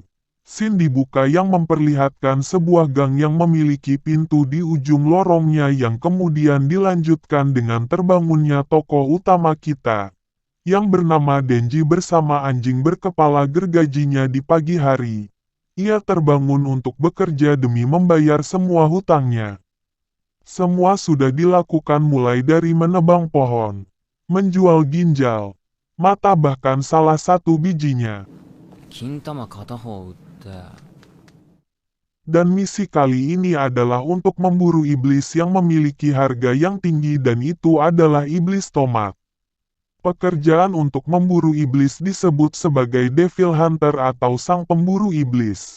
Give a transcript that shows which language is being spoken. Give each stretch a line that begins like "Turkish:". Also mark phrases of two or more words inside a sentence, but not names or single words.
Indonesian: Scene dibuka yang memperlihatkan sebuah gang yang memiliki pintu di ujung lorongnya yang kemudian dilanjutkan dengan terbangunnya tokoh utama kita, yang bernama Denji bersama anjing berkepala gergajinya di pagi hari. Ia terbangun untuk bekerja demi membayar semua hutangnya. Semua sudah dilakukan mulai dari menebang pohon, menjual ginjal, mata bahkan salah satu bijinya.
Japanese: 金玉片方売って
Indonesian: Dan misi kali ini adalah untuk memburu iblis yang memiliki harga yang tinggi dan itu adalah iblis tomat. Pekerjaan untuk memburu iblis disebut sebagai
English: Devil Hunter
Indonesian: atau sang pemburu iblis.